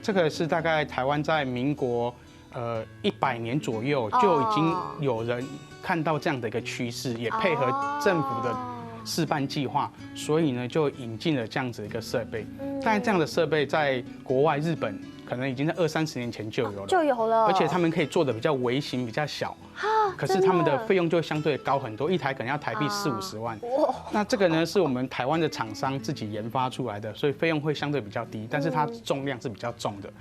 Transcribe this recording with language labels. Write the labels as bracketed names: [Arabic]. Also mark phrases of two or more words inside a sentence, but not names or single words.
[Chinese] 這個是大概台灣在民國100年左右就已經有人看到這樣的一個趨勢，也配合政府的試辦計劃，所以呢就引進了這樣子一個設備。但係這樣的設備在國外日本可能已经在20-30年前就有了，就有了，而且他们可以做的比较微型、比较小，可是他们的费用就相对高很多，一台可能要台币40-50万。那这个呢是我们台湾的厂商自己研发出来的，所以费用会相对比较低，但是它重量是比较重的。